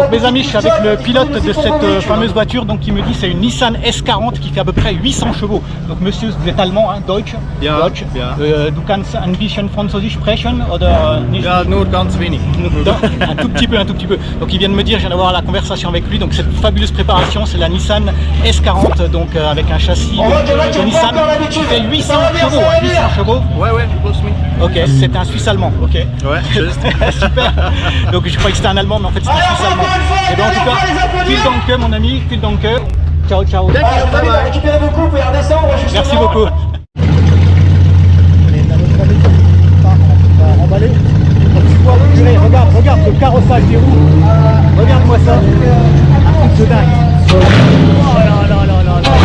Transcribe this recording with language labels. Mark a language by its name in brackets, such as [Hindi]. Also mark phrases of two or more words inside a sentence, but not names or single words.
[French] amis, je suis avec le pilote de cette fameuse voiture, donc il me dit c'est une Nissan S40 qui fait à peu près 800 chevaux. Donc monsieur, vous êtes allemand, hein, [German] Deutsch? Ja, Deutsch. ja. Du kannst ein bisschen Französisch sprechen oder nicht? Ja, nur ganz wenig. [French] Un tout petit peu, un tout petit peu. Donc il vient de me dire, je viens d'avoir la conversation avec lui, donc cette fabuleuse préparation, c'est la Nissan S40, donc avec un châssis de Nissan qui fait 800 chevaux, hein, 800 chevaux. Ouais, ouais, plus me. Ok, c'est un Suisse allemand, ok. Ouais, juste. Super. Donc je croyais que c'était un allemand, mais en fait c'est un Suisse allemand. Et bien en tout cas, [German] vielen Dank [French] mon ami, [German] vielen Dank. [Italian] Ciao, ciao. [French] Récupérez vos coupes et redescendre justement. Merci beaucoup. Regarde le carrossage des roues. Regarde-moi ça. Un truc de dingue. Oh là là là là là.